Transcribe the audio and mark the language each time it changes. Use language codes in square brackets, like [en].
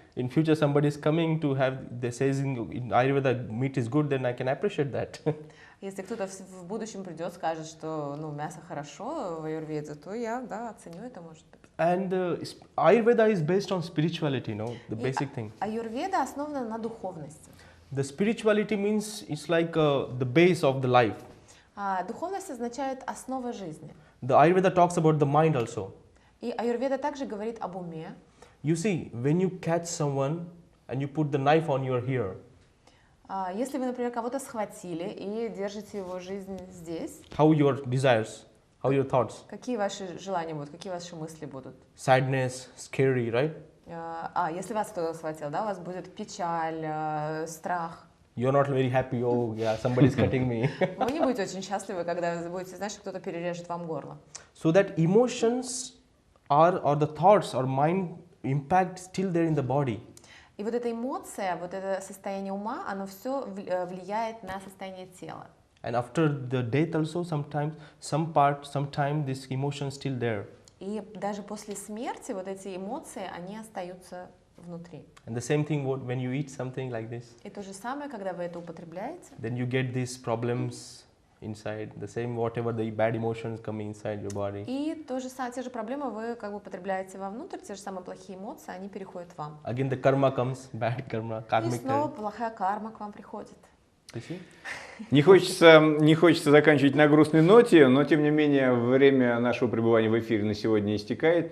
[en] in future, somebody is coming to have, they says in Ayurveda meat is good, then I can appreciate that. [ru] Если кто-то в будущем придет, скажет, что мясо хорошо в аюрведе, то я, оценю это, может быть. [en] And Ayurveda is based on spirituality, the basic thing. [ru] Аюрведа основана на духовности. [en] The spirituality means it's like the base of the life. [ru] Духовность означает основа жизни. [en] The Ayurveda talks about the mind also. [ru] И аюрведа также говорит об уме. [en] You see, when you catch someone and you put the knife on your ear, [ru] Если вы, например, кого-то схватили и держите его жизнь здесь, [en] how your desires, how your thoughts, [ru] какие ваши желания будут, какие ваши мысли будут? [en] sadness, scary, right? [ru] Если вас кто-то схватил, у вас будет печаль, страх. [en] You're not very happy, oh yeah, somebody's cutting me. [ru] Вы не будете очень счастливы, когда вы будете знать, что кто-то перережет вам горло. [en] So that emotions or the thoughts or mind impact still there in the body. [ru] И вот эта эмоция, вот это состояние ума, оно все влияет на состояние тела. [en] And after the death also sometime this emotion still there. [ru] И даже после смерти вот эти эмоции, они остаются внутри. [en] And the same thing when you eat something like this. [ru] И то же самое, когда вы это употребляете. [en] Then you get these problems inside. The same whatever the bad emotions come inside your body. [ru] И те же проблемы вы употребляете вовнутрь, те же самые плохие эмоции, они переходят в вам. [en] Again the karma comes, bad karma, [ru] И [en] karmic. [ru] снова плохая карма к вам приходит. [en] You see? [ru] Не хочется заканчивать на грустной ноте, но тем не менее время нашего пребывания в эфире на сегодня истекает.